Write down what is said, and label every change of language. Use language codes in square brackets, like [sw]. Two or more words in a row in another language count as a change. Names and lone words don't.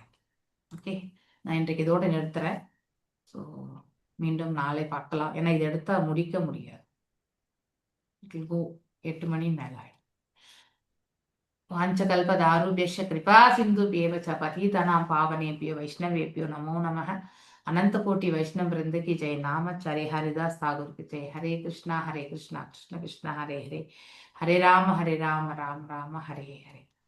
[ta] ஓகே, நான் இன்றைக்கு இதோட நிறுத்துறேன். ஸோ மீண்டும் நாளை பார்க்கலாம். ஏன்னா இதை எடுத்தா முடிக்க முடியாது. 8 மணி மேல ஆயிடும். [sa] वाञ्छाकल्पतरुभ्यश्च कृपा सिन्धुभ्यएव च पतितानाम् पावनेभ्यो वैष्णवेभ्यो नमो नमः. [hi] अनंत कोटि वैष्णव वृंद की जय. नामाचार्य हरिदास ठाकुर की जय. [sa] हरे कृष्णा कृष्ण कृष्ण हरे हरे, हरे राम राम राम हरे हरे.